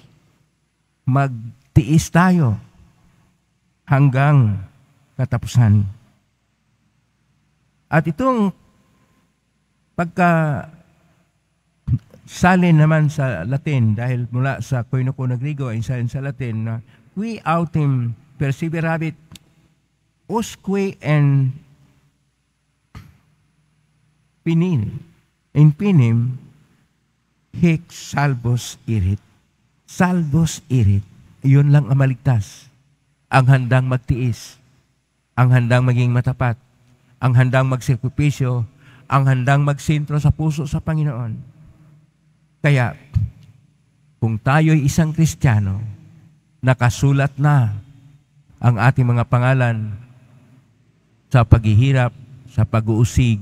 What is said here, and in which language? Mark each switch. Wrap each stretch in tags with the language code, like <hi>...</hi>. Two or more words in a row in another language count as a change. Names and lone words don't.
<tl>Magtiis tayo hanggang katapusan. At itong salin naman sa Latin, dahil mula sa Koinokono Griego ay salin sa Latin, na</tl> <la>qui autem perseveravit usque en finim hic salvos irit. Salvos irit.</la> <tl>Iyon lang ang maligtas. Ang handang magtiis. Ang handang maging matapat. Ang handang magsakripisyo, ang handang magsentro sa puso sa Panginoon. Kaya, kung tayo'y isang Kristiyano, nakasulat na ang ating mga pangalan sa paghihirap, sa pag-uusig,</tl>